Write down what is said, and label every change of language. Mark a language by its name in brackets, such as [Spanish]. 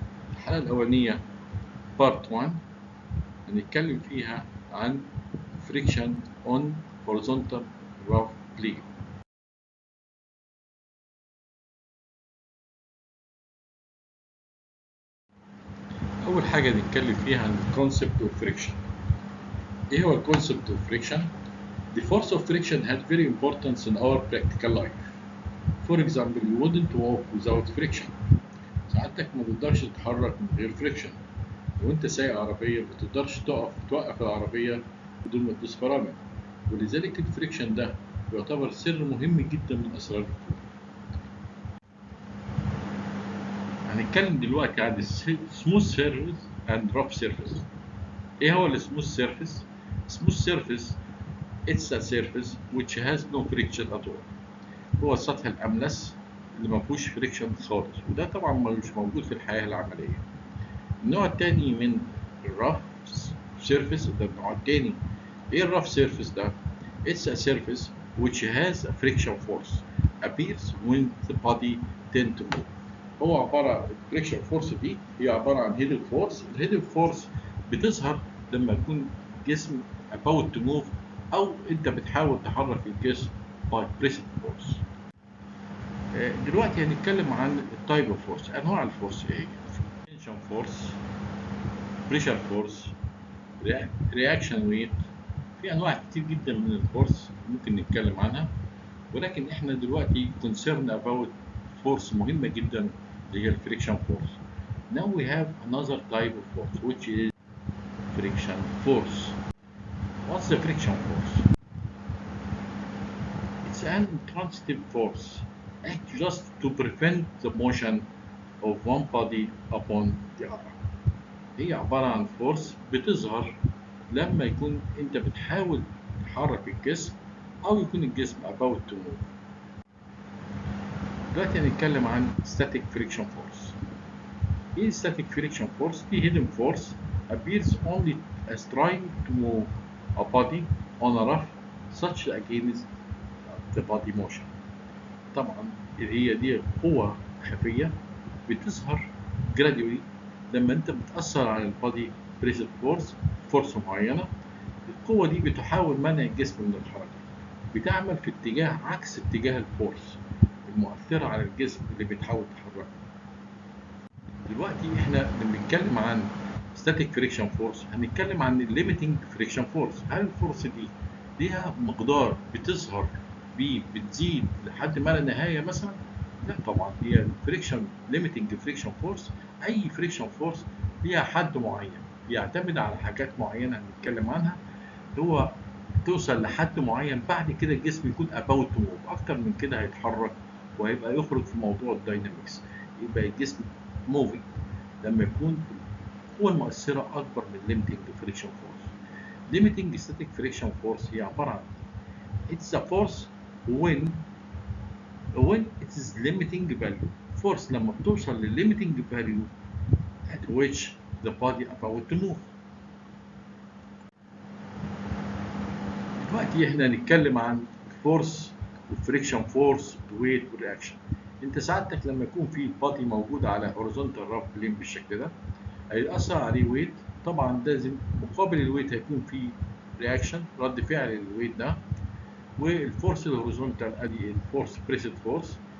[Arabic] الحلقة الأولانية بارت 1 هنتكلم فيها عن [English] friction on horizontal rough plane. [Arabic] أول حاجة نتكلم فيها عن concept of friction. إيه هو [English] concept of friction؟ The force of friction had very importance in our practical life. For example, you wouldn't walk without friction. [Arabic] ساعتك ما تقدرش تتحرك من غير friction. لو أنت سايق عربية ما تقدرش توقف العربية بدون ما تدوس فرامل. ولذلك الفريكشن ده يعتبر سر مهم جدا من أسرار الكون. هنتكلم دلوقتي عن [English] smooth surface and rough surface. [Arabic] إيه هو السموث سيرفيس؟ [English] smooth surface it's a surface which has no friction at all. [Arabic] هو السطح الأملس اللي ما فيهوش فريكشن خالص، وده طبعا مش موجود في الحياة العملية. النوع التاني من الرف سيرفيس ده النوع التاني. إيه الرف سيرفيس ده؟ [English] It's a surface which has a friction force appears when the body tend to move. [Arabic] هو عبارة عن الفريكشن فورس دي هي عبارة عن هيدن فورس. الهيدن فورس بتظهر لما يكون الجسم [English] about to move [Arabic] أو أنت بتحاول تحرك الجسم [English] by pressure force. [Arabic] دلوقتي هنتكلم عن التايب اوف فورس. أنواع الفورس إيه؟ tension فورس، pressure فورس، reaction weight. في أنواع كتير جدا من الفورس ممكن نتكلم عنها، ولكن إحنا دلوقتي [English] concerned about force [Arabic] مهمة جدا اللي هي الفريكشن فورس. [English] Now we have another type of force which is friction force. What's the friction force? It's an intransitive force act just to prevent the motion of one body upon the other. [Arabic] هي عبارة عن فورس بتظهر لما يكون انت بتحاول تحرك الجسم او يكون الجسم [English] about to move. [Arabic] دلوقتي هنتكلم عن [English] static friction force. ايه static friction force؟ دي hidden force appears only as trying to move a body on a rough such against the body motion. [Arabic] طبعا هي دي قوة خفية بتظهر gradually لما انت بتأثر على البادي بريشر فورس معينة. القوة دي بتحاول منع الجسم من الحركة، بتعمل في اتجاه عكس اتجاه الفورس المؤثرة على الجسم اللي بتحاول تحركه. دلوقتي احنا لما بنتكلم عن static friction force هنتكلم عن limiting friction force. هل الفورس دي ليها مقدار بتظهر بيه بتزيد لحد ما لا نهاية مثلا؟ لا طبعا. هي الفريكشن limiting friction force أي فريكشن فورس ليها حد معين بيعتمد على حاجات معينة هنتكلم عنها. هو توصل لحد معين بعد كده الجسم يكون [English] about to move. [Arabic] أكتر من كده هيتحرك وهيبقى يخرج في موضوع الداينامكس، يبقى الجسم موفينج لما يكون القوة المؤثرة أكبر من limiting friction force. [English] limiting static friction force [Arabic] هي عبارة عن [English] it's a force when it is limiting value. force لما بتوصل limiting value at which the body about to move. [Arabic] دلوقتي احنا هنتكلم عن الفورس والفريكشن فورس والويت والرياكشن. انت سعادتك لما يكون في البادي موجود على هوريزونتال راف بلين بالشكل ده هيأثر عليه ويت. طبعا لازم مقابل الويت هيكون في رياكشن رد فعل للويت ده، والفورس الهوريزونتال ادي الفورس بريسد فورس.